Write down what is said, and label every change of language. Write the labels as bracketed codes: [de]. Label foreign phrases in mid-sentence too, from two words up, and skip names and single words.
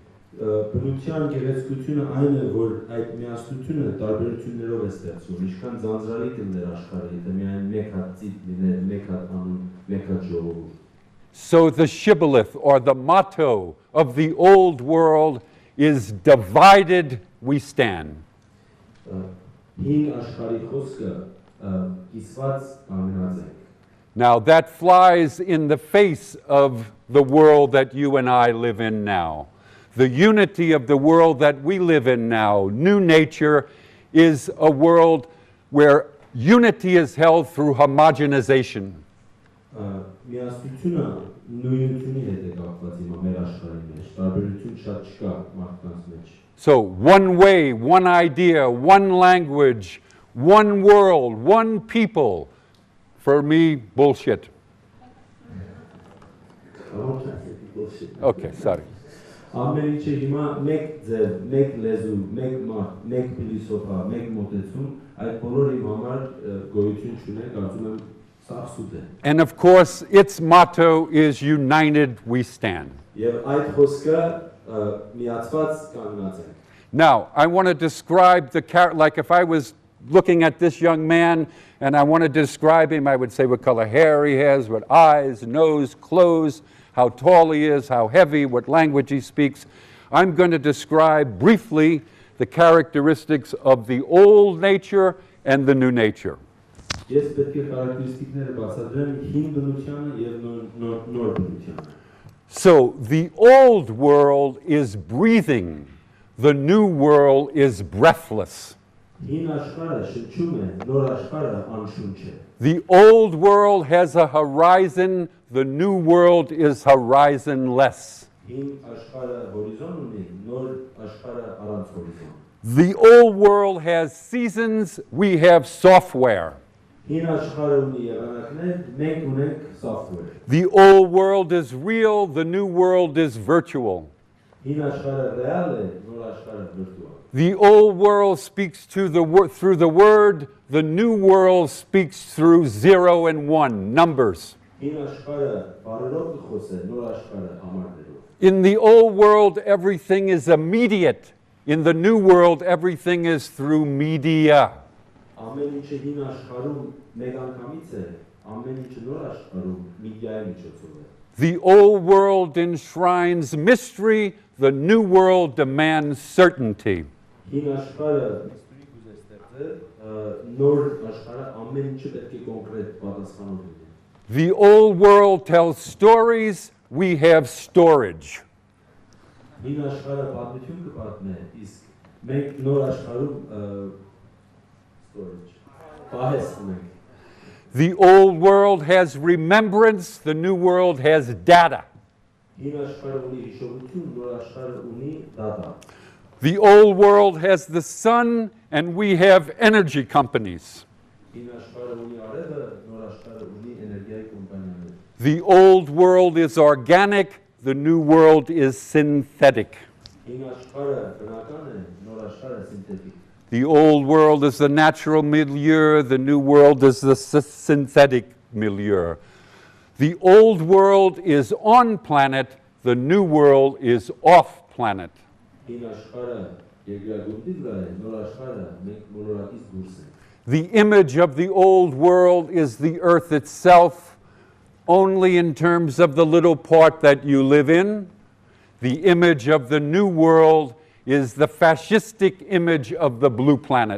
[hy] Բնության գեղեցկությունը այն է, որ այդ միասնությունը տարբերություններով է ստեղծվում։ Ինչքան ձանձրալի կլներ աշխարհը, եթե միայն մեկ հատ ծիտ լիներ, մեկ հատ անուն, մեկ հատ ժողովուրդ։ [en] So the shibboleth or the motto of the old world is divided we stand. [hy] Հին աշխարհի խոսքը կիսված կանգնած է։ [en] Now that flies in the face of the world that you and I live in now. The unity of the world that we live in now, new nature, is a world where unity is held through homogenization. [hy] Միասնությունը նույնությունի հետ է կապված հիմա մեր աշխարհի մեջ, տարբերություն շատ չկա մարդկանց մեջ։ [en] So one way, one idea, one language, one world, one people. For me, bullshit. Okay, sorry. [hy] Ամեն ինչը հիմա մեկ ձև, մեկ լեզու, մեկ մարդ, մեկ փիլիսոփա, մեկ մոտեցում, այդ բոլորը իմ համար գոյություն չունեն, կարծում եմ սա սուտ է։ [en] And of course, its motto is United We Stand. [hy] Եվ այդ խոսքը միացված կանգնած ենք։ [en] Now, I want to describe the character, like if I was looking at this young man and I want to describe him, I would say what color hair he has, what eyes, nose, clothes, how tall he is, how heavy, what language he speaks. I'm going to describe briefly the characteristics of the old nature and the new nature. [hy] Ես պետք է χαρակտերիստիկները բացատրեմ հին բնությանը եւ նոր բնությանը։ [en] So the old world is breathing, the new world is breathless. [hy] Հին աշխարհը շնչում է, նոր աշխարհը անշունչ է։ [en] The old world has a horizon, the new world is horizonless. [hy] Հին աշխարհը հորիզոն ունի, նոր աշխարհը առանց հորիզոն։ [en] The old world has seasons, we have software. [hy] Հին աշխարհը ունի եղանակներ, մենք ունենք software։ [en] The old world is real, the new world is virtual. [hy] Հին աշխարհը ռեալ է, նոր աշխարհը վիրտուալ։ [en] The old world speaks through the word, the new world speaks through 0 and 1, numbers. [hy] Հին աշխարհը բառերով կխոսե, նոր աշխարհը համարներով։ [en] In the old world, everything is immediate. In the new world, everything is through media. [hy] Ամեն ինչը հին աշխարհում մեկ անգամից է, ամեն ինչը նոր աշխարհում մեդիայի միջոցով է։ [en] The old world enshrines mystery, the new world demands certainty. [hy] Հին աշխարհը նոր աշխարհը ամեն ինչը պետք է կոնկրետ պատասխանով լինի։ [en] The old world tells stories, we have storage. [hy] Հին աշխարհը պատմություն կպատնե, իսկ մենք նոր աշխարհում storage պահես ունենք։ [en] The old world has remembrance, the new world has data. [hy] Հին աշխարհը ունի հիշողություն, նոր աշխարհը ունի data։ [en] The old world has the sun, and we have energy companies. [hy] Հին աշխարհը ունի արևը, նոր աշխարհը ունի էներգիայի կոմպանիաներ։ [en] The old world is organic, the new world is synthetic. [hy] Հին աշխարհը բնական է, նոր աշխարհը սինթետիկ։ [en] The old world is the natural milieu, the new world is the synthetic milieu. The old world is on planet, the new world is off planet. [hy] Հին աշխարհը երկրագնդի վրա է, նոր աշխարհը մենք մոլորակից դուրս ենք։ [en] The image of the old world is the earth itself, only in terms of the little part that you live in. The image of the new world is the fascistic image of the blue planet.